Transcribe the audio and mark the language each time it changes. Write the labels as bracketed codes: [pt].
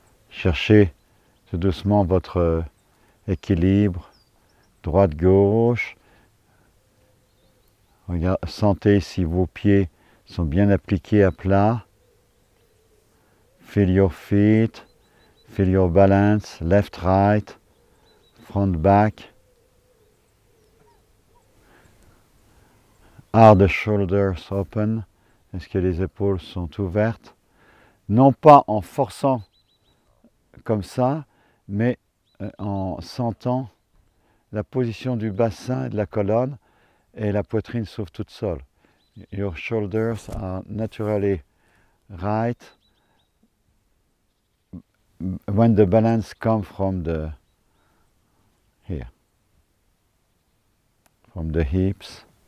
[fr] Cherchez tout doucement votre équilibre, droite-gauche. Sentez si vos pieds sont bien appliqués à plat. [en] Feel your feet, feel your balance, left, right, front, back. Are the shoulders open? [fr] Est-ce que les épaules sont ouvertes? Non pas en forçant comme ça, mais en sentant la position du bassin et de la colonne, et la poitrine s'ouvre toute seule. [en] Your shoulders are naturally right when the balance comes from the here, from the hips.